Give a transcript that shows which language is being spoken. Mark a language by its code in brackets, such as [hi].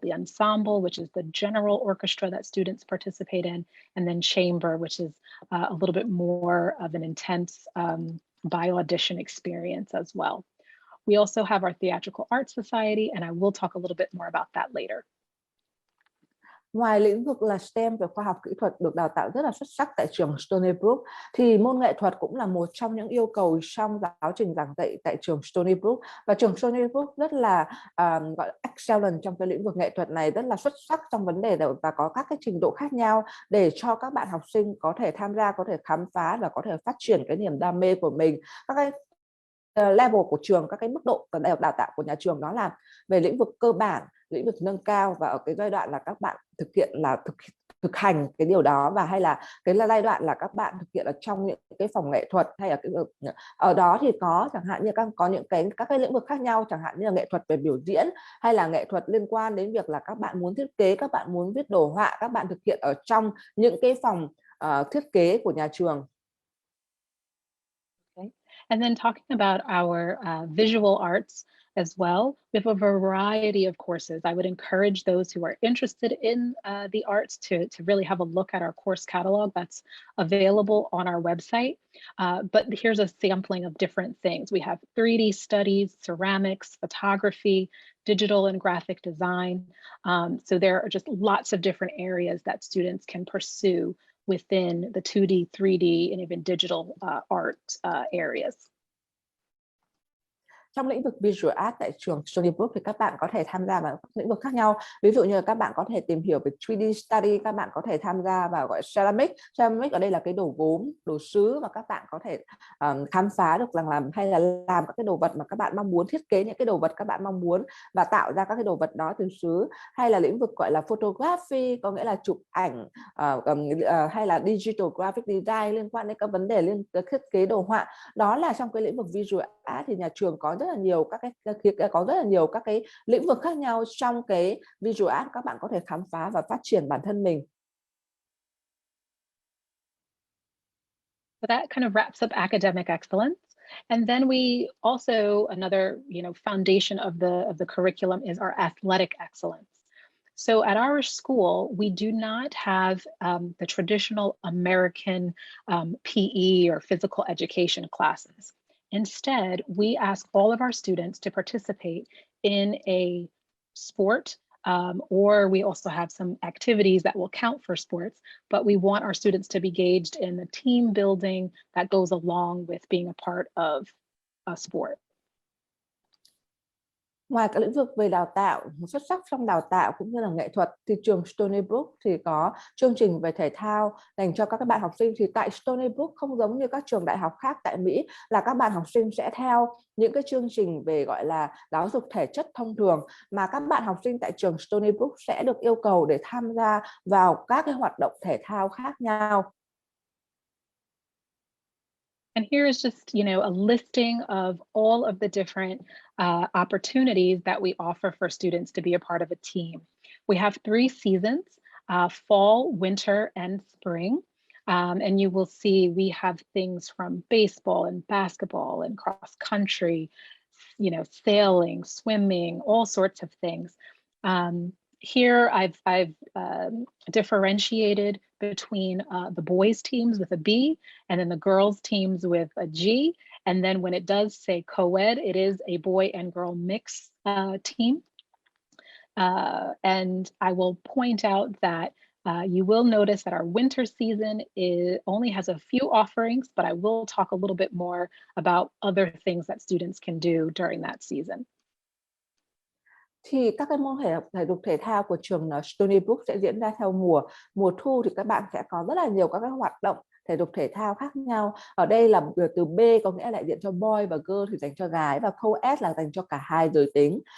[en] The ensemble, which is the general orchestra that students participate in, and then chamber, which is a little bit more of an intense by audition experience as well. We also have our Theatrical Arts Society, and I will talk a little bit more about that later. [vi] Ngoài lĩnh vực là STEM về khoa học kỹ thuật được đào tạo rất là xuất sắc tại trường Stony Brook, thì môn nghệ thuật cũng là một trong những yêu cầu trong giáo trình giảng dạy tại trường Stony Brook. Và trường Stony Brook rất là gọi là excellent trong cái lĩnh vực nghệ thuật này, rất là xuất sắc trong vấn đề và có các cái trình độ khác nhau để cho các bạn học sinh có thể tham gia, có thể khám phá và có thể phát triển cái niềm đam mê của mình. Các cái level của trường, các cái mức độ đào tạo của nhà trường, đó là về lĩnh vực cơ bản, lĩnh vực nâng cao, và ở cái giai đoạn là các bạn thực hiện là thực hành cái điều đó, và hay là cái giai đoạn là các bạn thực hiện ở trong những cái phòng nghệ thuật, hay là cái ở đó thì có chẳng hạn như có những các cái lĩnh vực khác nhau, chẳng hạn như là nghệ thuật về biểu diễn, hay là nghệ thuật liên quan đến việc là các bạn muốn thiết kế, các bạn muốn viết đồ họa, các bạn thực hiện ở trong những cái phòng thiết kế của nhà trường. [en] Okay. And then talking about our visual arts as well, we have a variety of courses. I would encourage those who are interested in the arts to really have a look at our course catalog that's available on our website. But here's a sampling of different things. We have 3D studies, ceramics, photography, digital and graphic design. So there are just lots of different areas that students can pursue within the 2D, 3D, and even digital art areas. [vi] Trong lĩnh vực Visual Art tại trường Stony Brook thì các bạn có thể tham gia vào các lĩnh vực khác nhau. Ví dụ như là các bạn có thể tìm hiểu về 3D study, các bạn có thể tham gia vào gọi ceramic. Ceramic ở đây là cái đồ gốm, đồ sứ, mà các bạn có thể khám phá được rằng làm hay là làm các cái đồ vật mà các bạn mong muốn, thiết kế những cái đồ vật các bạn mong muốn và tạo ra các cái đồ vật đó từ sứ. Hay là lĩnh vực gọi là photography, có nghĩa là chụp ảnh, hay là digital graphic design liên quan đến các vấn đề liên thiết kế đồ họa. Đó là trong cái lĩnh vực Visual Art thì nhà trường có rất là nhiều các cái lĩnh vực khác nhau trong cái Visual Art, các bạn có thể khám phá và phát triển bản thân mình. [en] So that kind of wraps up academic excellence. And then we also, another, foundation of the curriculum is our athletic excellence. So at our school, we do not have the traditional American PE or physical education classes. Instead, we ask all of our students to participate in a sport, or we also have some activities that will count for sports, but we want our students to be engaged in the team building that goes along with being a part of a sport. [vi] Ngoài các lĩnh vực về đào tạo xuất sắc trong đào tạo cũng như là nghệ thuật, thì trường Stony Brook thì có chương trình về thể thao dành cho các bạn học sinh. Thì tại Stony Brook không giống như các trường đại học khác tại Mỹ là các bạn học sinh sẽ theo những cái chương trình về gọi là giáo dục thể chất thông thường, mà các bạn học sinh tại trường Stony Brook sẽ được yêu cầu để tham gia vào các cái hoạt động thể thao khác nhau. [en] And here is just, a listing of all of the different opportunities that we offer for students to be a part of a team. We have 3 seasons, fall, winter, and spring. And you will see we have things from baseball and basketball and cross country, sailing, swimming, all sorts of things. Here I've differentiated between the boys teams with a B and then the girls teams with a G. And then when it does say co-ed, it is a boy and girl mix team. And I will point out that you will notice that our winter season only has a few offerings, but I will talk a little bit more about other things that students can do during that season. [vi] Thì các cái môn thể dục thể thao của trường Stony Brook sẽ diễn ra theo mùa thu, thì các bạn sẽ có rất là nhiều các cái hoạt động thể dục thể thao khác nhau. Ở đây là từ B có nghĩa là đại diện cho boy, và girl thì dành cho gái, và co-ed là dành cho cả hai giới tính.